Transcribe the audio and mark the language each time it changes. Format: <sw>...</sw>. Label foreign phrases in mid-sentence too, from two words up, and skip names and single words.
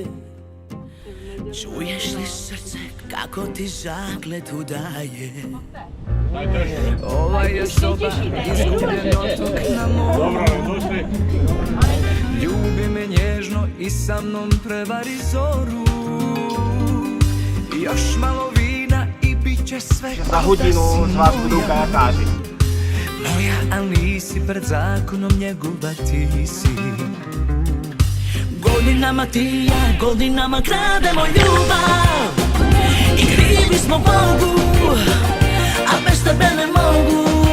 <hr>Čuješ li srce kako ti zakletu daje? Ova je soba izgubljen otok na moru. Ljubi me nježno i sa mnom prevari zoru. Još malo vina i bit će sve kao</hr> <cs>Za hodinu z vás budou kajakáři.</cs> <hr>Moja, al nisi pred zakonom njegova ti si. Godinama ti ja, godinama krademo ljubav. I krivi smo Bogu, a bez tebe ne mogu.</hr>